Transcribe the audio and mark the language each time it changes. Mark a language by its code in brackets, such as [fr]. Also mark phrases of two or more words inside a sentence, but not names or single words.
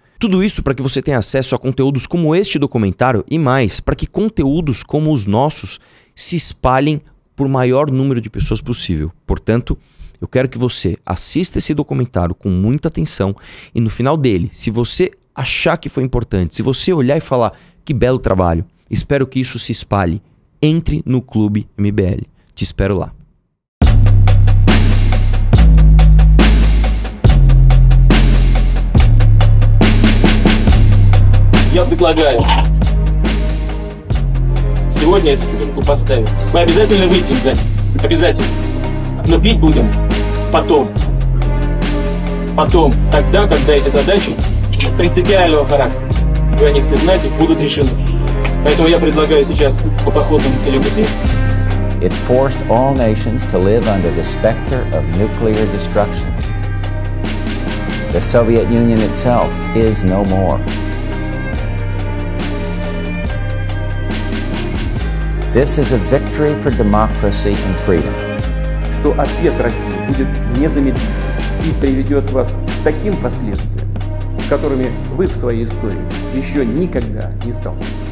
[pt] Tudo isso para que você tenha acesso a conteúdos como este documentário e mais, para que conteúdos como os nossos se espalhem por maior número de pessoas possível. Portanto, eu quero que você assista esse documentário com muita atenção e no final dele, se você achar que foi importante, se você olhar e falar que belo trabalho, espero que isso se espalhe. Entre no Clube MBL. Te espero lá. [ru] Я предлагаю сегодня эту фигурку поставить. Мы обязательно выпьем за них. Обязательно. Но пить будем потом. Потом. Тогда, когда эти задачи принципиального характера, вы о них все знаете, будут решены. Поэтому я предлагаю сейчас по походному перекусить. [en] It forced all nations to live under the specter of nuclear destruction. The Soviet Union itself is no more. This is a victory for democracy and freedom. [ru] Что ответ России будет незамедлительным и приведет вас к таким последствиям, с которыми вы в своей истории еще никогда не сталкивались.